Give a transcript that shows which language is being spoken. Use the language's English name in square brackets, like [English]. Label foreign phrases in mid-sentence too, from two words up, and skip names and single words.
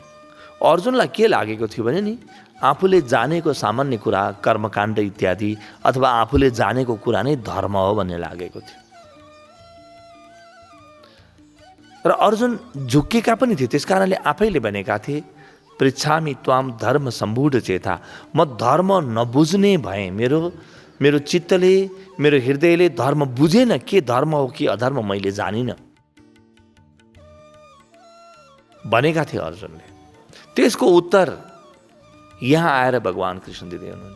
[Nepali] अर्जुनलाई के लागेको थियो भने नि, आफूले जानेको सामान्य कुरा, कर्मकाण्ड इत्यादि अथवा आफूले जानेको कुरा नै धर्म हो भन्ने लागेको थियो। र अर्जुन झुक्केका पनि थिए। त्यस कारणले आफैले भनेका थिए [Sanskrit] पृच्छामि त्वाम धर्म सम्बुढ चेता। [Nepali] म धर्म नबुझ्ने भएँ। मेरो चित्तले, मेरो हृदयले धर्म बुझेन। के धर्म हो कि अधर्म मैले जानिनँ भनेका थिए अर्जुनले। त्यसको उत्तर यहाँ आएर भगवान कृष्ण दिँदै हुनुहुन्छ।